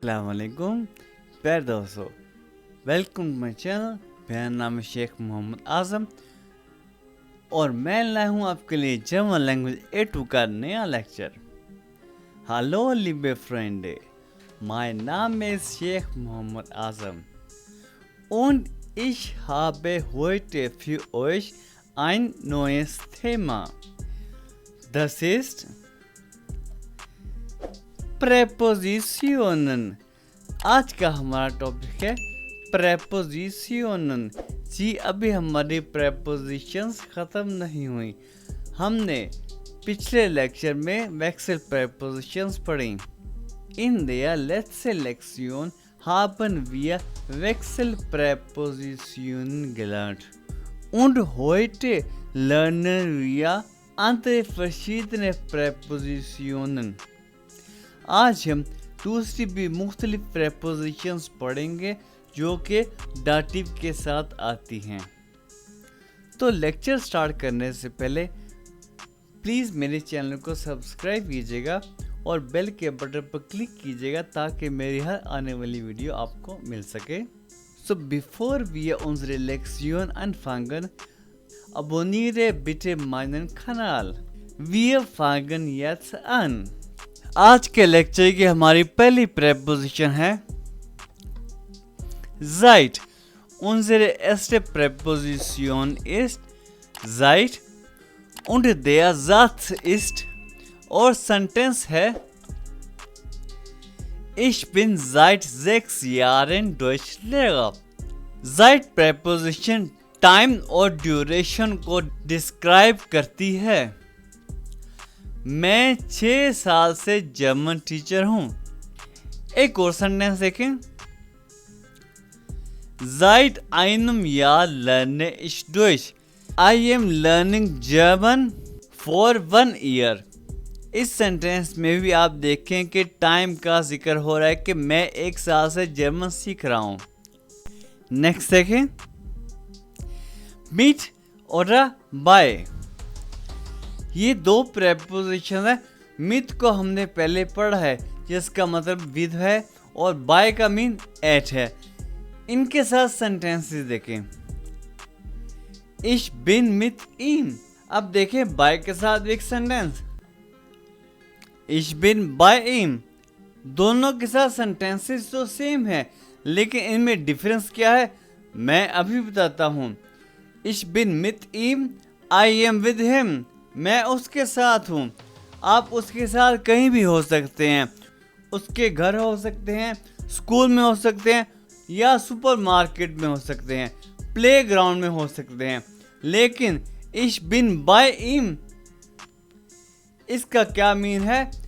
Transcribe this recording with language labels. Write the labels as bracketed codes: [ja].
[hi] अस्सलामुअलैकुम प्यारे दोस्तों, वेलकम टू माई चैनल। मेरा नाम है शेख मोहम्मद आज़म और मैं लाया हूँ आपके लिए जर्मन लैंग्वेज A2 का नया लेक्चर। [de] हेलो लिबे फ्रेंडे, mein Name ist Sheikh Mohammed Azam und ich habe heute für euch ein neues Thema. Das ist Präpositionen। [hi] आज का हमारा टॉपिक है प्रेपोजिशनन। जी अभी हमारी प्रेपोजिशंस ख़त्म नहीं हुई। हमने पिछले लेक्चर में वेक्सल प्रेपोजिशंस पढ़ी। [de] In der letzten Lektion haben wir Wechselpräpositionen gelernt. Und heute lernen wir andere verschiedene Präpositionen. [hi] आज हम दूसरी भी मुख्तलिफ प्रेपोजिशंस पढ़ेंगे जो कि डाटिव के साथ आती हैं। तो लेक्चर स्टार्ट करने से पहले प्लीज़ मेरे चैनल को सब्सक्राइब कीजिएगा और बेल के बटन पर क्लिक कीजिएगा ताकि मेरी हर आने वाली वीडियो आपको मिल सके। [de] So bevor wir unsere Lektion anfangen, abonniere bitte meinen Kanal. Wir fangen jetzt an. [hi] आज के लेक्चर की हमारी पहली प्रेपोजिशन है seit। [de] Unsere erste Präposition ist seit und der Satz ist [hi] और सेंटेंस है [de] Ich bin seit 6 Jahren Deutschlehrer। [hi] seit preposition time और duration को डिस्क्राइब करती है। मैं 6 साल से जर्मन टीचर हूँ। एक और सेंटेंस देखें। [de] Seit einem Jahr lerne ich Deutsch. [en] I am learning German for 1 year। [hi] इस सेंटेंस में भी आप देखें कि टाइम का जिक्र हो रहा है कि मैं 1 साल से जर्मन सीख रहा हूँ। नेक्स्ट देखें। [de] Mit oder by। [hi] ये दो प्रेपोजिशन है। मिथ को हमने पहले पढ़ा है जिसका मतलब विद है और बाय का मीन एट है। इनके साथ सेंटेंसेस देखें। [de] Ich bin mit ihm। [hi] अब देखें बाय के साथ एक sentence [de] Ich bin by ihm। [hi] दोनों के साथ सेंटेंसेस तो सेम है लेकिन इनमें डिफरेंस क्या है मैं अभी बताता हूँ। [de] Ich bin mit ihm, [en] I am with him। [hi] मैं उसके साथ हूँ। आप उसके साथ कहीं भी हो सकते हैं। उसके घर हो सकते हैं, स्कूल में हो सकते हैं या सुपरमार्केट में हो सकते हैं, प्लेग्राउंड में हो सकते हैं। लेकिन [de] Ich bin by ihm [hi] इसका क्या मीन है?